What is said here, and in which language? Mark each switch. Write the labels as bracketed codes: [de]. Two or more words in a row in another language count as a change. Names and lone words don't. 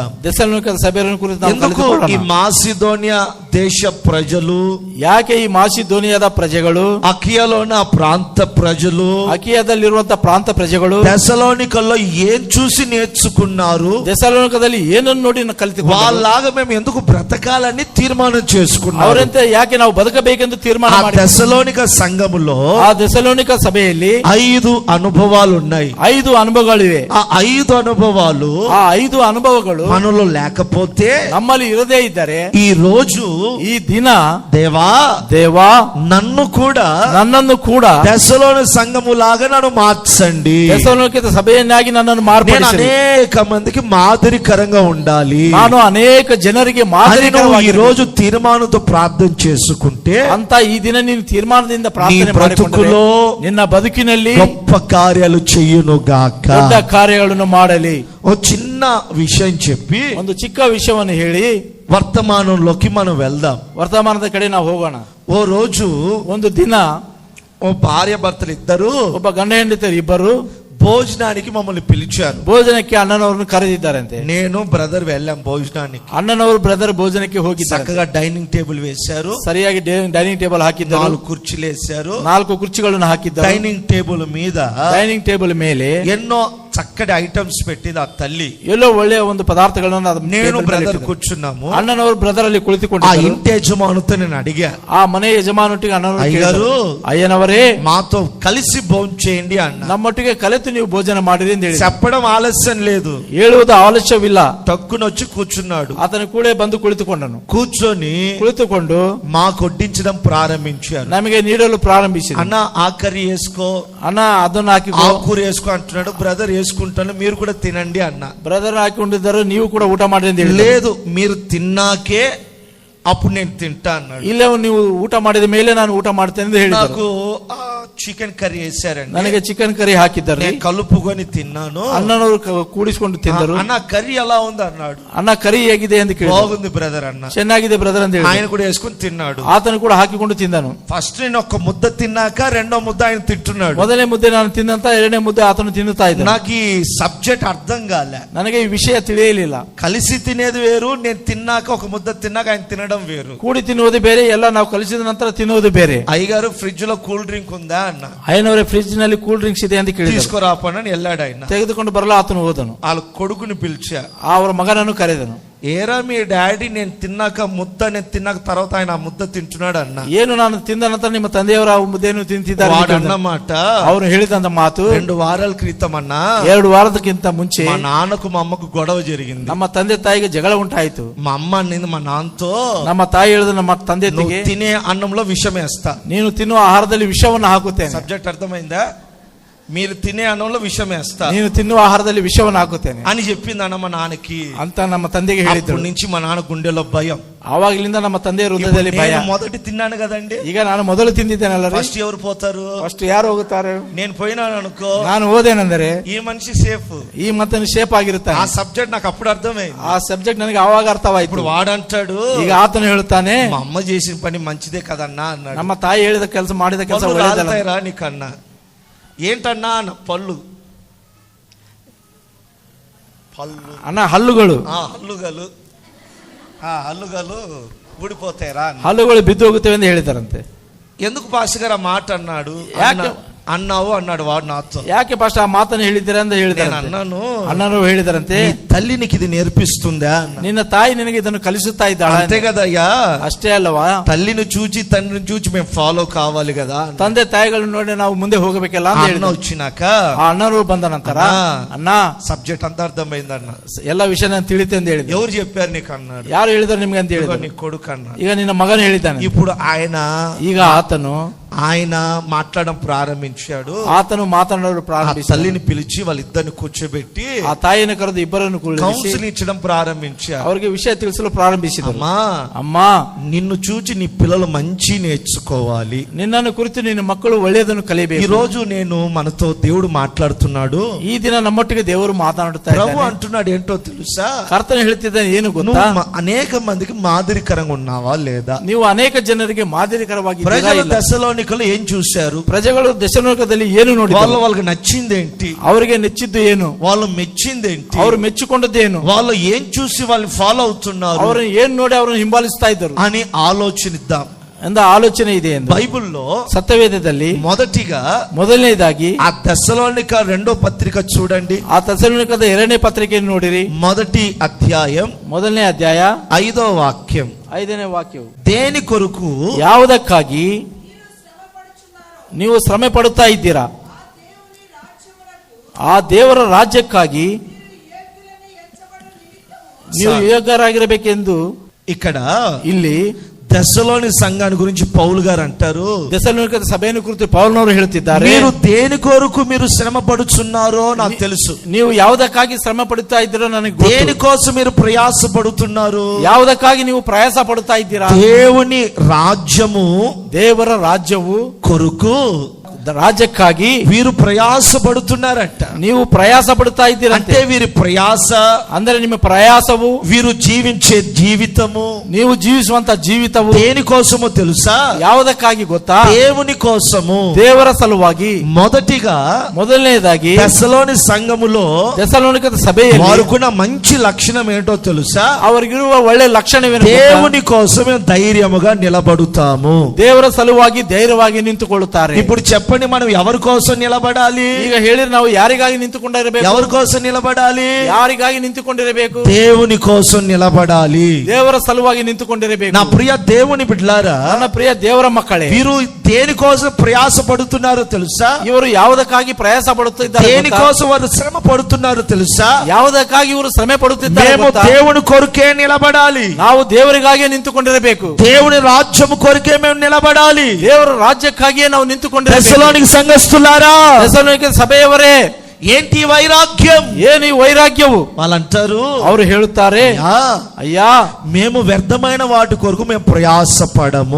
[kn] దెసలోనిక సభೆಯನ್ನು ಕುರಿತು ನಾವು [te] ఎందుకు [kn] ಕಲಿತುಕೊಳ್ಳೋಣ. [te] ఈ మాసిదోనియా దేశ ప్రజలు, [kn] ಯಾಕೆ ಈ ಮಾಸಿದೋನಿಯಾದ ಪ್ರಜೆಗಳು, [te] అకియాలోని ఆ ప్రాంత ప్రజలు, [kn] ಅಕಿಯಾದಲ್ಲಿರುವಂತಹ ಪ್ರಾಂತ ಪ್ರಜೆಗಳು [te] దశలోనికల్లో ఏం చూసి నేర్చుకున్నారు? [kn] ದೆಸಲೋನಿಕದಲ್ಲಿ ಏನನ್ನು ನೋಡಿ ಕಲಿತುಕೊಂಡರು? [te] వాళ్ళలాగా మేము ఎందుకు బ్రతకాలని తీర్మానం చేసుకున్నారు. [kn] ಅವರಂತೆ ಯಾಕೆ ನಾವು ಬದುಕಬೇಕೆಂದು ತೀರ್ಮಾನ [te] ఆ [kn] ಮಾಡಿ, [te] దశలోనిక సంఘములో [kn] ಆ ದೆಸಲೋನಿಕ ಸಭೆಯಲ್ಲಿ [te] 5 అనుభవాలు ఉన్నాయి. [kn] 5 ಅನುಭವಗಳಿವೆ. [te] ఆ 5 అనుభవాలు [kn] ಆ 5 ಅನುಭವಗಳು [te] మనలో లేకపోతే [kn] ನಮ್ಮಲ್ಲಿ ಇರದೇ ಇದ್ದರೆ [te] ఈ రోజు ఈ దిన దేవా నన్ను కూడా తెస్సలోని సంఘము లాగా నన్ను మార్చండి. [kn] తెస్సలోనిక ಸಭೆಯನ್ನಾಗಿ ನನ್ನನ್ನು ಮಾರ್ಪಡಿಸಿರಿ. [te] అనేక మందికి మాదిరికరంగా ఉండాలి. [kn] ನಾನು ಅನೇಕ ಜನರಿಗೆ ಮಾದರಿಕರವಾಗಿ [te] ఈ రోజు తీర్మానంతో ప్రార్థన చేసుకుంటే [kn] ಅಂತ ಈ ದಿನ ನೀನು ತೀರ್ಮಾನದಿಂದ ಪ್ರಾರ್ಥನೆ ಮಾಡಿಕೊಂಡರೆ ನಿನ್ನ ಬದುಕಿನಲ್ಲಿ [te] గొప్ప కార్యాలు చెయ్యును గాక. [kn] ದೊಡ್ಡ ಕಾರ್ಯಗಳನ್ನು ಮಾಡಲಿ. [te] ఓ చిన్న విషయం చెప్పి [kn] ಒಂದು ಚಿಕ್ಕ ವಿಷಯವನ್ನು ಹೇಳಿ [te] వర్తమానంలోకి మనం వెళ్దాం. [kn] ವರ್ತಮಾನದ ಕಡೆ ನಾವು ಹೋಗೋಣ. [te] ఓ రోజు [kn] ಒಂದು ದಿನ [te] ఓ భార్య భర్తలు ఇద్దరు [kn] ಒಬ್ಬ ಗಂಡ ಹೆಂಡತಿ ಇಬ್ಬರು [te] భోజనానికి మమ్మల్ని పిలిచారు. [kn] ಭೋಜನಕ್ಕೆ ಅಣ್ಣನವರನ್ನು ಕರೆದಿದ್ದಾರಂತೆ. [te] నేను బ్రదర్ వెళ్ళాం భోజనానికి. [kn] ಅಣ್ಣನವರು ಬ್ರದರ್ ಭೋಜನಕ್ಕೆ ಹೋಗಿದ್ದಾರೆ. [te] చక్కగా [en] dining table [te] వేశారు. [kn] ಸರಿಯಾಗಿ [en] dining table [kn] ಹಾಕಿದ್ದಾರೆ. [te] 4 కుర్చీలు వేశారు. [kn] 4 ಕುರ್ಚಿಗಳನ್ನು ಹಾಕಿದ್ದಾರೆ. [en] dining table [te] మీద [en] dining table [kn] ಮೇಲೆ [te] ఎన్నో చక్కటి ఐటమ్స్ పెట్టింది ఆ తల్లి. [kn] ಎಲ್ಲೋ ಒಳ್ಳೆಯ ಒಂದು ಪದಾರ್ಥಗಳನ್ನು [te] నేను బ్రదర్ కూర్చున్నాము. [kn] ಅಣ್ಣನವರು ಬ್ರದರ್ ಅಲ್ಲಿ [te] ఆ [kn] ಕುಳಿತುಕೊಂಡಿದ್ದಾರೆ. [te] ఇంటి యజమానుతో నేను అడిగా, [kn] ಆ ಮನೆ ಯಜಮಾನೊಟ್ಟಿಗೆ ಅಣ್ಣನವರು [te] అయ్యగారు [kn] ಅಯ್ಯನವರೇ [te] మాతో కలిసి భోజనం చేయండి అన్న. [kn] ನಮ್ಮೊಟ್ಟಿಗೆ ಕಲೆತು ನೀವು ಭೋಜನ ಮಾಡಿರಿ ಅಂತ ಹೇಳಿ. [te] చెప్పడం ఆలస్యం లేదు, [kn] ಹೇಳುವುದು ಆಲಸ್ಯವಿಲ್ಲ. [te] టక్కునొచ్చి కూర్చున్నాడు. [kn] ಆತನ ಕೂಡ ಬಂದು ಕುಳಿತುಕೊಂಡನು. [te] కూర్చొని [kn] ಕುಳಿತುಕೊಂಡು [te] మాకు వడ్డించడం ప్రారంభించారు. [kn] ನಮಗೆ ನೀಡಲು ಪ್ರಾರಂಭಿಸಿದ. [te] అన్న ఆ కర్రీ వేసుకో, [kn] ಅಣ್ಣ ಅದನ್ನು ಹಾಕಿಕೋ, [te] ఆ కూర వేసుకో అంటున్నాడు. బ్రదర్ వేసుకుంటాను మీరు కూడా తినండి అన్న. [kn] ಬ್ರದರ್ ಹಾಕಿಕೊಂಡಿದ್ದರು, ನೀವು ಕೂಡ ಊಟ ಮಾಡಿ ಅಂತ ಹೇಳಿ. [te] లేదు మీరు తిన్నాకే అప్పుడు నేను తింటా అన్నాడు. [kn] ಇಲ್ಲ ನೀವು ಊಟ ಮಾಡಿದ ಮೇಲೆ ನಾನು ಊಟ ಮಾಡ್ತೇನೆ ಅಂತ ಹೇಳಿದರು. [te] నాకు [en] chicken curry [te] వేసారండి. [kn] ನನಗೆ [en] chicken curry [kn] ಹಾಕಿದ್ದಾರೆ. [te] నేను కలుపుకొని తిన్నాను. [kn] ಅಣ್ಣನವರು ಕೂಡಿಸಿಕೊಂಡು ತಿಂದರು. [te] అన్న కర్రీ ఎలా ఉంది అన్నాడు. [kn] ಅಣ್ಣ ಕರಿ ಹೇಗಿದೆ ಅಂತ ಕೇಳಿದ. [te] బాగుంది బ్రదర్ అన్న. [kn] ಚೆನ್ನಾಗಿದೆ ಬ್ರದರ್ ಅಂತ ಹೇಳಿ [te] ఆయన కూడా వేసుకొని తిన్నాడు. [kn] ಆತನು ಕೂಡ ಹಾಕಿಕೊಂಡು ತಿಂದನು. [te] ఫస్ట్ నేను ఒక ముద్ద తిన్నాక రెండో ముద్ద ఆయన తింటున్నాడు. [kn] ಮೊದಲನೇ ಮುದ್ದೆ ನಾನು ತಿಂದಂತ ಎರಡನೇ ಮುದ್ದೆ ಆತನು ತಿನ್ನುತ್ತಾ ಇದ್ದ. [te] నాకు ఈ సబ్జెక్ట్ అర్థం కాలే. [kn] ನನಗೆ ಈ ವಿಷಯ ತಿಳಿಯಲಿಲ್ಲ. [te] కలిసి తినేది వేరు, నేను తిన్నాక ఒక ముద్ద తిన్నాక ఆయన తినడం వేరు. [kn] ಕೂಡಿ ತಿನ್ನುವುದು ಬೇರೆ, ಎಲ್ಲ ನಾವು ಕಲಿಸಿದ ನಂತರ ತಿನ್ನುವುದು ಬೇರೆ. [te] అయ్యగారు ఫ్రిడ్జ్ లో [en] cool drink [te] ఉందా అన్న. [kn] ಅಯ್ಯನವರೇ ಫ್ರಿಡ್ಜ್ ನಲ್ಲಿ [en] cool drinks [kn] ಇದೆ ಅಂತ ಕೇಳಿದ್ರು. [te] తీసుకురాపనని వెళ్ళాడు ఆయన. [kn] ತೆಗೆದುಕೊಂಡು ಬರಲು ಆತನು ಹೋದನು. [te] వాళ్ళ కొడుకుని పిలిచా, [kn] ಅವರ ಮಗನನ್ನು ಕರೆದನು. [te] ఏరా మీ డాడీ నేను తిన్నాక ముద్ద నేను తిన్నాక తర్వాత ఆయన ఆ ముద్ద తింటున్నాడు అన్న. [kn] ಏನು ನಾನು ತಿಂದ ನಂತರ ನಿಮ್ಮ ತಂದೆಯವರ ಮುದ್ದೆಯನ್ನು ತಿಂತಿದ್ದಾರೆ [te] అన్నమాట. [kn] ಅವರು ಹೇಳಿದಂತ ಮಾತು [te] 2 వారాల క్రితం అన్న, [kn] 2 ವಾರದಕ್ಕಿಂತ ಮುಂಚೆ [te] మా నాన్నకు మా అమ్మకు గొడవ జరిగింది. [kn] ನಮ್ಮ ತಂದೆ ತಾಯಿಗೆ ಜಗಳ ಉಂಟಾಯಿತು. [te] మా అమ్మ అన్నింది మా నాన్నతో, [kn] ನಮ್ಮ ತಾಯಿ ಹೇಳಿದ ನಮ್ಮ ತಂದೆ ತಾಯಿಗೆ, [te] తినే అన్నంలో విషం వేస్తా, [kn] ನೀನು ತಿನ್ನುವ ಆಹಾರದಲ್ಲಿ ವಿಷವನ್ನು ಹಾಕುತ್ತೇನೆ. [te] సబ్జెక్ట్ అర్థమైందా? మీరు తినే అన్నంలో విషం వేస్తా, [kn] ನೀನು ತಿನ್ನುವ ಆಹಾರದಲ್ಲಿ ವಿಷವನ್ನು ಹಾಕುತ್ತೇನೆ [te] అని చెప్పింది అన్న మా నాన్నకి. [kn] ಅಂತ ನಮ್ಮ ತಂದೆಗೆ ಹೇಳಿದ್ರು. [te] అప్పటి నుంచి మా నాన్న గుండెలో భయం. [kn] ಆವಾಗಲಿಂದ ನಮ್ಮ ತಂದೆಯ ಹೃದಯದಲ್ಲಿ ಭಯ. [te] మొదటి తిన్నాను కదండి, [kn] ಈಗ ನಾನು ಮೊದಲು ತಿಂದಿದ್ದೇನಲ್ಲ. [te] ఫస్ట్ ఎవరు పోతారు? [kn] ಫಸ್ಟ್ ಯಾರು ಹೋಗುತ್ತಾರೆ? [te] నేను పోయినాను అనుకో, [kn] ನಾನು ಹೋದೇನೆಂದರೆ [te] ఈ మనిషి సేఫ్. [kn] ಈ ಮತ್ತನು ಶೇಪ್ ಆಗಿರುತ್ತಾನೆ. [te] ఆ సబ్జెక్ట్ నాకు అప్పుడు అర్థమైంది. [kn] ಆ ಸಬ್ಜೆಕ್ಟ್ ನನಗೆ ಆವಾಗ ಅರ್ಥವಾಯಿತು. [te] ఇప్పుడు వాడంటాడు, [kn] ಈಗ ಆತನು ಹೇಳುತ್ತಾನೆ, [te] మా అమ్మ చేసిన పని మంచిదే కదన్నా అన్నాడు. [kn] ನಮ್ಮ ತಾಯಿ ಹೇಳಿದ ಕೆಲಸ ಮಾಡಿದ ಕೆಲಸ ಒಳ್ಳೆಯದಲ್ಲ. [te] నీకన్నా ఏంటన్నా అన్న. పళ్ళు [kn] ಅಣ್ಣ ಹಲ್ಲುಗಳು [te] హల్లుగలు ఊడిపోతాయిరా. [kn] ಹಲ್ಲುಗಳು ಬಿದ್ದು ಹೋಗುತ್ತವೆ ಎಂದು ಹೇಳಿದಾರಂತೆ. [te] ఎందుకు పాస్టర్ గారు ఆ మాట అన్నాడు? అన్నావు అన్నాడు వాడు నాతో. [kn] ಯಾಕೆ ಪಾಸ್టర్ ಆ ಮಾತನ್ನು ಹೇಳಿದ್ದೀರಾ ಅಂತ ಹೇಳಿದ್ದಾರೆ. [te] అన్నాను, [kn] ಅಣ್ಣನು ಹೇಳಿದಾರಂತೆ, [te] తల్లినికి ఇది నేర్పిస్తుందా? [kn] ನಿನ್ನ ತಾಯಿ ನಿನಗೆ ಇದನ್ನು ಕಲಿಸುತ್ತಾ ಇದ್ದಾಳೆ. [te] అంతే కదయ్యా. [kn] ಅಷ್ಟೇ ಅಲ್ಲವಾ? [te] తల్లిని చూచి తండ్రిని చూచి మేము ఫాలో కావాలి కదా. [kn] ತಂದೆ ತಾಯಿಗಳನ್ನು ನೋಡಿ ನಾವು ಮುಂದೆ ಹೋಗಬೇಕಲ್ಲ ಅಂತ [te] అన్న వచ్చినాక, [kn] ಆ ಅಣ್ಣರು ಬಂದ ನಂತರ, ಅಣ್ಣ [te] సబ్జెక్ట్ అంతా అర్థమైంది అన్న, [kn] ಎಲ್ಲ ವಿಷಯ ನಾನು ತಿಳಿತೆ ಅಂತ ಹೇಳಿದ್ರು. [te] ఎవరు చెప్పారు నీకు అన్నాడు. [kn] ಯಾರು ಹೇಳಿದ್ರು ನಿಮ್ಗೆ ಅಂತ ಹೇಳಿದ್ರು. [te] నీ కొడుకు అన్న. [kn] ಈಗ ನಿನ್ನ ಮಗನು ಹೇಳಿದ್ದಾನೆ. [te] ఇప్పుడు ಈಗ ఆయన మాట్లాడడం ప్రారంభించాడు. [kn] ಆತನು ಮಾತನಾಡಲು ಪ್ರಾರಂಭಿಸಿ [te] తల్లిని పిలిచి వాళ్ళిద్దరిని కూర్చోబెట్టి [kn] ಆ ತಾಯಿಯನ್ನು ಕರೆದು ಇಬ್ಬರನ್ನು ಕೂರಿಸಿ [te] కౌన్సిలింగ్ ఇచ్చడం ప్రారంభించారు. [kn] ಅವರಿಗೆ ವಿಷಯ ತಿಳಿಸಲು ಪ್ರಾರಂಭಿಸಿದರು. ಅಮ್ಮ, [te] నిన్ను చూచి నీ పిల్లలు మంచి నేర్చుకోవాలి. [kn] ನಿನ್ನನ್ನು ಕುರಿತು ನಿನ್ನ ಮಕ್ಕಳು ಒಳ್ಳೆಯದನ್ನು ಕಲಿಯಬೇಕು. [te] ఈ రోజు నేను మనతో దేవుడు మాట్లాడుతున్నాడు. [kn] ಈ ದಿನ ನಮ್ಮೊಟ್ಟಿಗೆ ದೇವರು ಮಾತನಾಡುತ್ತಾ ಇದ್ದಾನೆ. [te] ప్రభు అంటున్నాడు ఏంటో తెలుసా? [kn] ಕರ್ತನು ಹೇಳ್ತಿದ್ದಾನೆ ಏನು ಗೊತ್ತಾ? [te] అనేక మందికి మాదిరికరంగా ఉన్నావా లేదా? [kn] ನೀವು ಅನೇಕ ಜನರಿಗೆ ಮಾದರಿಕರವಾಗಿದ್ದೀರಾ? [te] ప్రజలు దశలోనికలు ఏం చూశారు? [kn] ಪ್ರಜೆಗಳು ದಶಲೋಕದಲ್ಲಿ ಏನು ನೋಡಿದರು? [te] వాళ్ళకి నచ్చిందేంటి? [kn] ಅವರಿಗೆ ನೆಚ್ಚಿದ್ದು ಏನು? [te] వాళ్ళు మెచ్చిందేంటి? [kn] ಅವರು ಮೆಚ್ಚಿಕೊಂಡದ್ದೇನು? [te] వాళ్ళు ఏం చూసి వాళ్ళు ఫాలో అవుతున్నారు? [kn] ಅವರು ಏನ್ ನೋಡಿ ಅವರನ್ನು ಹಿಂಬಾಲಿಸ್ತಾ ಇದ್ದರು [te] అని ఆలోచనిద్దాం [kn] ಎಂದ ಆಲೋಚನೆ ಇದೆ ಎಂದು [te] బైబిల్లో [kn] ಸತ್ಯವೇದದಲ್ಲಿ ಮೊದಲನೇದಾಗಿ [te] ఆ దశలోనిక 2వ పత్రిక చూడండి. [kn] ಆ ದಶಲೋನಿಕದ 2ನೇ ಪತ್ರಿಕೆಯನ್ನು ನೋಡಿರಿ. [te] 1వ అధ్యాయం [kn] 1ನೇ ಅಧ್ಯಾಯ [te] 5వ వాక్యం. [kn] 5ನೇ ವಾಕ್ಯವು, [te] దేని కొరకు [kn] ಯಾವುದಕ್ಕಾಗಿ ನೀವು ಶ್ರಮೆ ಪಡುತ್ತಾ ಇದ್ದೀರಾ? ಆ ದೇವರ ರಾಜ್ಯಕ್ಕಾಗಿ ನೀವು ಯೋಗ್ಯರಾಗಿರಬೇಕೆಂದು [te] ఇక్కడ [kn] ಇಲ್ಲಿ [te] దశలోని సంఘాన్ని గురించి పౌలు గారు అంటారు, [kn] ಥೆಸಲೋನಿಕದ ಸಭೆಯನ್ನು ಕುರಿತು ಪೌಲನವರು ಹೇಳುತ್ತಿದ್ದಾರೆ, [te] మీరు దేని కొరకు మీరు శ్రమ పడుచున్నారో నాకు తెలుసు. [kn] ನೀವು ಯಾವುದಕ್ಕಾಗಿ ಶ್ರಮ ಪಡುತ್ತಾ ಇದ್ದೀರೋ ನನಗೆ ಗೊತ್ತು. [te] దేనికోసం మీరు ప్రయాస పడుతున్నారు? [kn] ಯಾವುದಕ್ಕಾಗಿ ನೀವು ಪ್ರಯಾಸ ಪಡುತ್ತಾ ಇದ್ದೀರಾ? [te] దేవుని రాజ్యము, [kn] ದೇವರ ರಾಜ್ಯವು [te] కొరకు [kn] ರಾಜ್ಯಕ್ಕಾಗಿ [te] వీరు ప్రయాస పడుతున్నారంట. [kn] ನೀವು ಪ್ರಯಾಸ ಪಡುತ್ತಾ ಇದ್ದೀರಂತೆ. [te] అంటే వీరి ప్రయాస, [kn] ಅಂದರೆ ನಿಮ್ಮ ప్రయాసವು, [te] వీరు జీవించే జీవితము [kn] ನೀವು ಜೀವಿಸುವಂತ ಜೀವಿತವು [te] దేనికోసమో తెలుసా? [kn] ಯಾವುದಕ್ಕಾಗಿ ಗೊತ್ತಾ? [te] దేవుని కోసము. [kn] ದೇವರ ಸಲುವಾಗಿ. [te] మొదటిగా [kn] ಮೊದಲನೇದಾಗಿ [te] దశలోని సంఘములో [kn] ಥೆಸಲೋನಿಕದ ಸಭೆಯಲ್ಲಿ [te] వారుకున్న మంచి లక్షణం ఏంటో తెలుసా? [kn] ಅವರಿಗಿರುವ ಒಳ್ಳೆ ಲಕ್ಷಣವೇನು? [te] దేవుని కోసమే ధైర్యముగా నిలబడుతాము. [kn] ದೇವರ ಸಲುವಾಗಿ ಧೈರ್ಯವಾಗಿ ನಿಂತುಕೊಳ್ಳುತ್ತಾರೆ. [te] ఇప్పుడు చెప్పండి, మనం ఎవరి కోసం నిలబడాలి? [kn] ಈಗ ಹೇಳಿದ್ರೆ ನಾವು ಯಾರಿಗಾಗಿ ನಿಂತುಕೊಂಡಿರಬೇಕು? [te] ఎవరి కోసం నిలబడాలి? [kn] ಯಾರಿಗಾಗಿ ನಿಂತುಕೊಂಡಿರಬೇಕು? [te] దేవుని కోసం నిలబడాలి. [kn] ದೇವರ ಸಲುವಾಗಿ ನಿಂತುಕೊಂಡಿರಬೇಕು. [te] నా ప్రియ దేవుని బిడ్డలారా, [kn] ನನ್ನ ಪ್ರಿಯ ದೇವರ ಮಕ್ಕಳೇ, [te] వీరు దేనికోసం ప్రయాస పడుతున్నారో తెలుసా? [kn] ಇವರು ಯಾವುದಕ್ಕಾಗಿ ಪ್ರಯಾಸ ಪಡುತ್ತಿದ್ದಾರೆ? [te] దేనికోసం వారు శ్రమ పడుతున్నారో తెలుసా? [kn] ಯಾವುದಕ್ಕಾಗಿ ಇವರು ಶ್ರಮೆ ಪಡುತ್ತಿದ್ದಾರೆ? [te] మేము దేవుని కొరకే నిలబడాలి. [kn] ನಾವು ದೇವರಿಗಾಗಿ ನಿಂತುಕೊಂಡಿರಬೇಕು. [te] దేవుని రాజ్యము కొరకే మేము నిలబడాలి. [kn] ದೇವರ ರಾಜ್ಯಕ್ಕಾಗಿಯೇ ನಾವು ನಿಂತುಕೊಂಡಿರಬೇಕು. [te] దశలోని సంఘస్థులారా, [kn] ಥೆಸಲೋನಿಕ ಸಭೆಯವರೇ, [te] ఏంటి వైరాగ్యం? [kn] ಏನು ಈ ವೈರಾಗ್ಯವು? [te] వాళ్ళంటారు, [kn] ಅವರು ಹೇಳುತ್ತಾರೆ, ಅಯ್ಯಾ, [te] మేము వ్యర్థమైన వాటి కొరకు మేము ప్రయాసపడము.